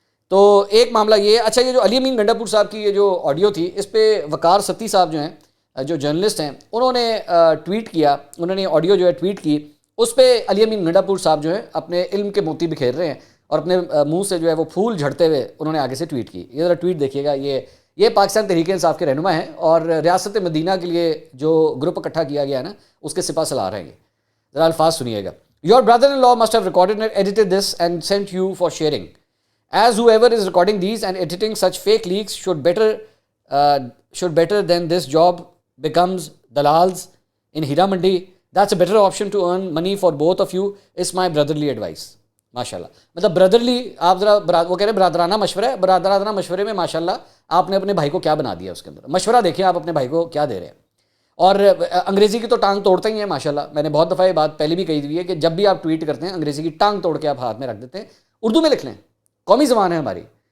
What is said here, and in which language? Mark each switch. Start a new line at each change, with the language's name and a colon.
Urdu: تو ایک معاملہ یہ. اچھا یہ جو علی امین گنڈا پور صاحب کی یہ جو آڈیو تھی, اس پہ وقار ستی صاحب جو ہیں جو جرنلسٹ ہیں انہوں نے ٹویٹ کیا, انہوں نے آڈیو جو ہے ٹویٹ کی, اس پہ علی امین گنڈا پور صاحب جو ہیں اپنے علم کے موتی بکھیر رہے ہیں اور اپنے منہ سے جو ہے وہ پھول جھڑتے ہوئے انہوں نے آگے سے ٹویٹ کی. یہ ذرا ٹویٹ دیکھیے گا, یہ پاکستان تحریک انصاف کے رہنما ہیں اور ریاست مدینہ کے لیے جو گروپ اکٹھا کیا گیا ہے نا اس کے سپاہ سالار ہیں. یہ ذرا الفاظ سنیے گا.
English: Your brother-in-law must have recorded and edited this and sent you for sharing. As whoever is recording these and editing such fake leaks should better than this job becomes dalals in Hira Mandi. That's a better option to earn money for both of you. Is my brotherly advice. ماشاء اللہ.
Urdu: مطلب برادرلی آپ ذرا وہ کہہ رہے ہیں برادرانہ مشورہ ہے, برادرانہ مشورے میں ماشاء اللہ آپ نے اپنے بھائی کو کیا بنا دیا اس کے اندر. مشورہ دیکھیں آپ اپنے بھائی کو کیا دے رہے ہیں. اور انگریزی کی تو ٹانگ توڑتے ہی ہیں ماشاءاللہ. میں نے بہت دفعہ یہ بات پہلے بھی کہی ہوئی ہے کہ جب بھی آپ ٹویٹ کرتے ہیں انگریزی کی ٹانگ توڑ کے آپ ہاتھ میں رکھ دیتے ہیں, اردو میں لکھ لیں, قومی زبان ہے ہماری.